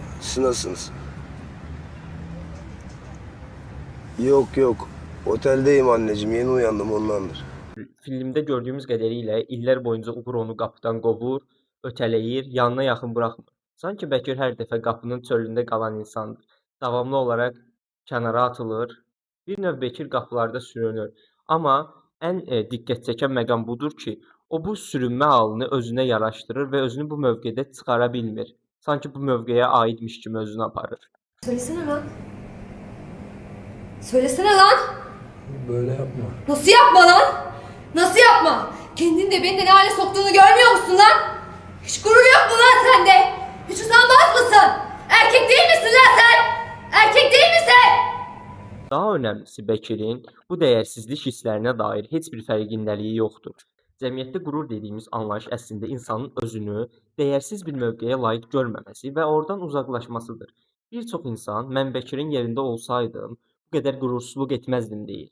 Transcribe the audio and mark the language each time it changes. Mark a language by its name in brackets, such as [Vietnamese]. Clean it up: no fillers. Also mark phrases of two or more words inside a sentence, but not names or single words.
[Turkish] Siz nasılsınız? Yok. Oteldeyim anneciğim, yeni uyandım ondandır. [Azerbaijani] Filmdə gördüyümüz qədərilə illər boyunca Uğur onu qapıdan qovur, ötələyir, yanına yaxın buraxmır. Sanki Bekir hər dəfə qapının çölündə qalan insandır. Davamlı olaraq kənara atılır. Bir növ Bekir qapılarda sürünür. Amma ən diqqət çəkən məqam budur ki, o bu sürünmə halını özünə yaraşdırır və özünü bu mövqedə çıxara bilmir. Sanki bu mövqeyə aidmiş kimi özünü aparır. [Turkish] Söylesene lan. Söylesene lan. Böyle yapma. Nasıl yapma lan? Nasıl yapma? Kendini de beni de ne hale soktuğunu görmüyor musun lan? Hiç gurur yok mu lan sende? Hiç utanmaz mısın? Erkek değil misin lan sen? Erkek değil misin? [Azerbaijani] Daha önəmlisi Bekirin bu dəyərsizlik hisslərinə dair heç bir fərqindəliyi yoxdur. Cəmiyyətdə qürur dediyimiz anlayış əslində insanın özünü dəyərsiz bir mövqeyə layiq görməməsi və oradan uzaqlaşmasıdır. Bir çox insan mən Bekirin yerində olsaydım bu qədər qüursuzluq etməzdim deyir.